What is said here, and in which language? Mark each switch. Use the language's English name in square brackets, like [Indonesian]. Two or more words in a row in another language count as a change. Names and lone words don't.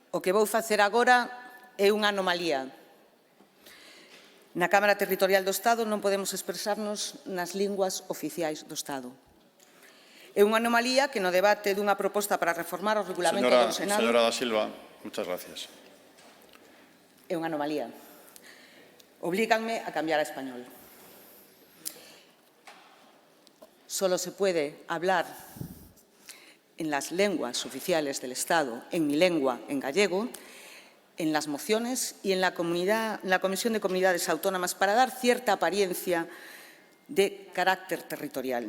[Galician] O que vou facer agora é unha anomalía. Na Cámara Territorial do Estado non podemos expresarnos nas linguas oficiais do Estado. É unha anomalía que no debate dunha proposta para reformar o regulamento do Senado... [Spanish] Señora da Silva, muchas gracias. [Galician] É unha anomalía. Oblíganme a cambiar a español. [Spanish] Solo se puede hablar en las lenguas oficiales del Estado, en mi lengua, en gallego, en las mociones y en la Comisión de Comunidades Autónomas para dar cierta apariencia de carácter territorial.